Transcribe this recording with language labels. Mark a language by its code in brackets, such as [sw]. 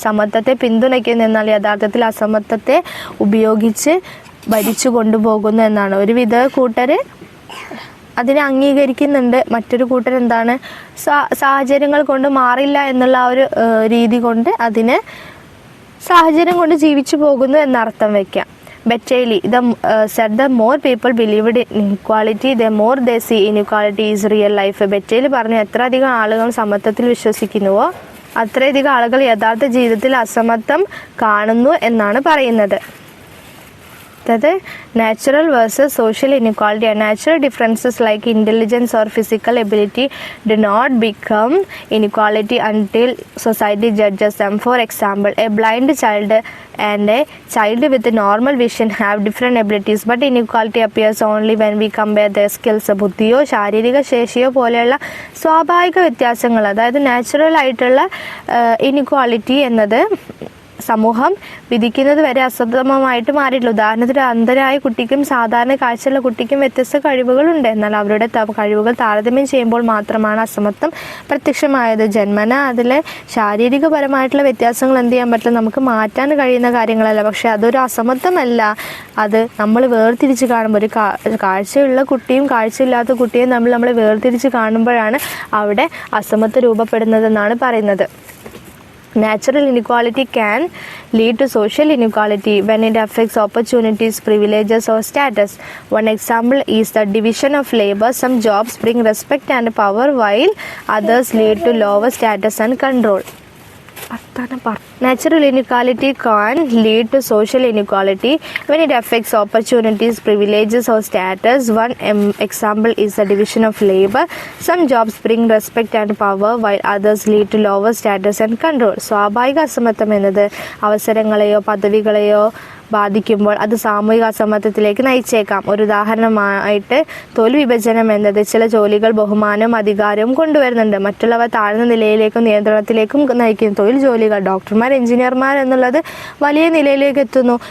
[ml] സമത്വത്തെ പിന്തുണയ്ക്കുന്നു, എന്നാൽ യഥാർത്ഥത്തിൽ അസമത്വത്തെ ഉപയോഗിച്ച് ഭരിച്ചു കൊണ്ടുപോകുന്നു എന്നാണ്. ഒരുവിധ കൂട്ടർ അതിനെ അംഗീകരിക്കുന്നുണ്ട്, മറ്റൊരു കൂട്ടർ എന്താണ് സാഹചര്യങ്ങൾ കൊണ്ട് മാറില്ല എന്നുള്ള ആ ഒരു രീതി കൊണ്ട് അതിനെ സാഹചര്യം കൊണ്ട് ജീവിച്ചു പോകുന്നു എന്നർത്ഥം വയ്ക്കാം. [en] Bettelli said the more people believed in inequality, the more they see inequality is real life. [ml] Bettelli പറഞ്ഞു എത്ര അധികം ആളുകൾ സമത്വത്തിൽ വിശ്വസിക്കുന്നുവോ അത്രയധികം ആളുകൾ യഥാർത്ഥ ജീവിതത്തിൽ അസമത്വം കാണുന്നു എന്നാണ് പറയുന്നത്. [en] അതായത് natural versus social inequality. Natural differences like intelligence or physical ability do not become inequality until society judges them. For example, a blind child and a child with normal vision have different abilities, but inequality appears only when we compare their skills. [ml] ബുദ്ധിയോ ശാരീരിക ശേഷിയോ പോലെയുള്ള സ്വാഭാവിക വ്യത്യാസങ്ങൾ, അതായത് natural ആയിട്ടുള്ള inequality എന്നത് സമൂഹം വിധിക്കുന്നത് വരെ അസമമായിട്ട് മാറിയിട്ടില്ല. ഉദാഹരണത്തിന് അന്ധരായ കുട്ടിക്കും സാധാരണ കാഴ്ചയുള്ള കുട്ടിക്കും വ്യത്യസ്ത കഴിവുകളുണ്ട്. എന്നാൽ അവരുടെ കഴിവുകൾ താരതമ്യം ചെയ്യുമ്പോൾ മാത്രമാണ് അസമത്വം പ്രത്യക്ഷമായത്. ജന്മന അതിലെ ശാരീരികപരമായിട്ടുള്ള വ്യത്യാസങ്ങൾ എന്ത് ചെയ്യാൻ പറ്റില്ല, നമുക്ക് മാറ്റാൻ കഴിയുന്ന കാര്യങ്ങളല്ല. പക്ഷെ അതൊരു അസമത്വമല്ല. അത് നമ്മൾ വേർതിരിച്ച് കാണുമ്പോൾ ഒരു കാഴ്ചയുള്ള കുട്ടിയും കാഴ്ചയില്ലാത്ത കുട്ടിയും നമ്മൾ വേർതിരിച്ച് കാണുമ്പോഴാണ് അവിടെ അസമത്വം രൂപപ്പെടുന്നതെന്നാണ് പറയുന്നത്. [en] Natural inequality can lead to social inequality when it affects opportunities, privileges, or status. One example is the division of labor. Some jobs bring respect and power, while others lead to lower status and control. Natural inequality can lead to social inequality when it affects opportunities, privileges, or status. One example is the division of labor. Some jobs bring respect and power, while others lead to lower status and control. [ml] സ്വാഭാവിക അസമത്വം എന്നത് അവസരങ്ങളെയോ പദവികളെയോ ബാധിക്കുമ്പോൾ അത് സാമൂഹിക അസമത്വത്തിലേക്ക് നയിച്ചേക്കാം. ഒരു ഉദാഹരണമായിട്ട് തൊഴിൽ വിഭജനം എന്നത് ചില ജോലികൾ ബഹുമാനവും അധികാരവും കൊണ്ടുവരുന്നുണ്ട്, മറ്റുള്ളവ താഴ്ന്ന നിലയിലേക്കും നിയന്ത്രണത്തിലേക്കും നയിക്കുന്നു. തൊഴിൽ ജോലികൾ ഡോക്ടർമാർ, എഞ്ചിനീയർമാർ എന്നുള്ളത് വലിയ നിലയിലേക്ക് എത്തുന്നു.